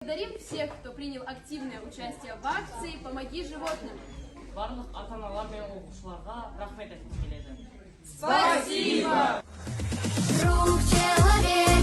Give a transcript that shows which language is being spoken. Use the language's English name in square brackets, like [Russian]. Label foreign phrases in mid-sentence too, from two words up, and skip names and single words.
[Russian] Благодарим всех, кто принял активное участие в акции «Помоги животным». [Kazakh] Барлық ата-аналар мен оқушыларға рахмет айтқым келеді. [Russian] Спасибо! Друг человек.